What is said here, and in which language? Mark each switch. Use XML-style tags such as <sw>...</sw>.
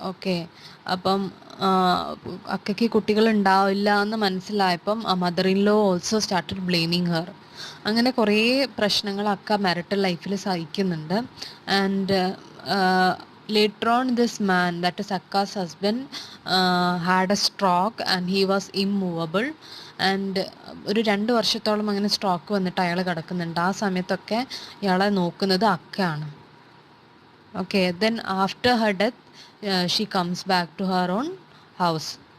<ml>Okay, അപ്പം അക്കയ്ക്ക് കുട്ടികൾ ഉണ്ടാവില്ല എന്ന് മനസ്സിലായപ്പം</ml> <en>Mother in law also started blaming her.</en> <ml>അങ്ങനെ കുറേ പ്രശ്നങ്ങൾ അക്ക മാരിറ്റൽ ലൈഫിൽ സഹിക്കുന്നുണ്ട്. And</ml> <en>later on this man, that is Akka's husband, had a stroke and he was immovable.</en> <ml>And ഒരു 2 വർഷത്തോളം അങ്ങനെ സ്ട്രോക്ക് വന്നിട്ട് അയാൾ കിടക്കുന്നുണ്ട്. ആ സമയത്തൊക്കെ ഇയാളെ നോക്കുന്നത് അക്കയാണ്.</ml> <en>Okay, then after her death she comes back to her own house.</en>